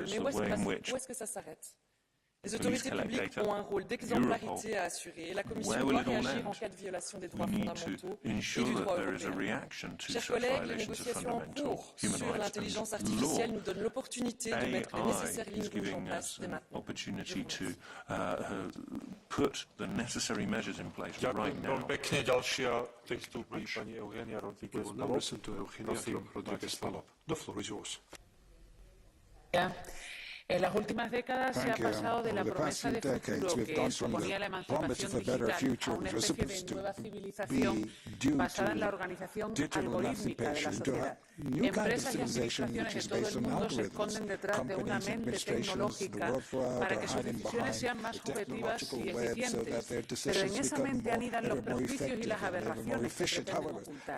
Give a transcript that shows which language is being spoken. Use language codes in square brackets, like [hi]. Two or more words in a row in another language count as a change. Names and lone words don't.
[fr] Mais où est-ce que ça s'arrête? Les autorités publiques ont un rôle d'exemplarité à assurer et la Commission doit réagir en cas de violation des droits fondamentaux et du droit européen. Chers collègues, les négociations en cours sur l'intelligence artificielle nous donnent l'opportunité de mettre les nécessaires lignes rouges en place dès maintenant. [sk] Ďakujem pekne. Ďalšia vystupí pani Eugenia Rodríguez-Palop. [en] The floor is yours. Yeah. [es] En las últimas décadas se ha pasado de la promesa de futuro que suponía la emancipación digital a una especie de nueva civilización basada en la organización algorítmica de la sociedad. Empresas y administraciones de todo el mundo se esconden detrás de una mente tecnológica para que sus decisiones sean más objetivas y eficientes, pero en esa mente anidan los prejuicios y las aberraciones que pretenden ocultar.